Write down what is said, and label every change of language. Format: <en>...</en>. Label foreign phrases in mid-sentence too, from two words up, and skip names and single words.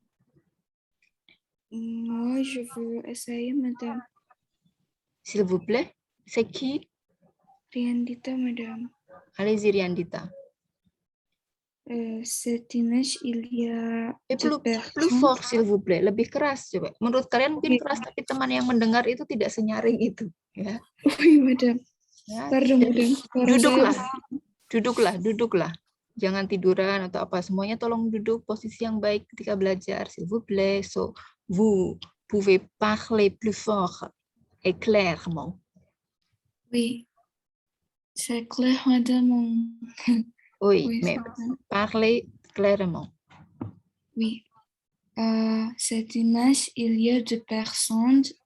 <fr>Moi, je veux essayer, madame. S'il vous plaît. C'est qui? Riandita, madame. Allez-y, Riandita. Cette image, il y a plus fort, s'il vous plaît.</fr> <id>Lebih keras, coba. Menurut kalian mungkin keras, tapi teman yang mendengar itu tidak senyaring itu. Ya.</id> <fr>Oui, madame. Ya. Pardon, madame.</fr> <id>Duduklah. Jangan tiduran atau apa. Semuanya tolong duduk posisi yang baik ketika belajar,</id> <fr>s'il vous plaît. So, vous pouvez parler plus fort et clairement. Oui, c'est clair, madame. Oui, mais parlez clairement. Oui. Cette image, il y a deux personnes.</fr>